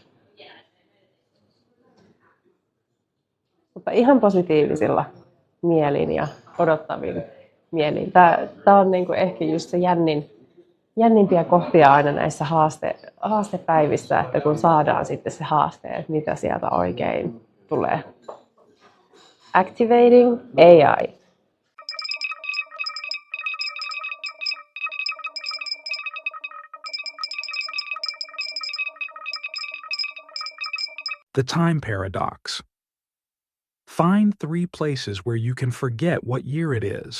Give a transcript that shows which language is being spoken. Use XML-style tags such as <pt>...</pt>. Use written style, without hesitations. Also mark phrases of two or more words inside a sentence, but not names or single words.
<fi>Mutta ihan positiivisilla mielin ja odottavin mielin. Tämä on niin kuin ehkä just se jännimpiä kohtia aina näissä haastepäivissä, että kun saadaan sitten se haaste, että mitä sieltä oikein tulee.</fi> <en>Activating AI. The time paradox. Find 3 places where you can forget what year it is.</en>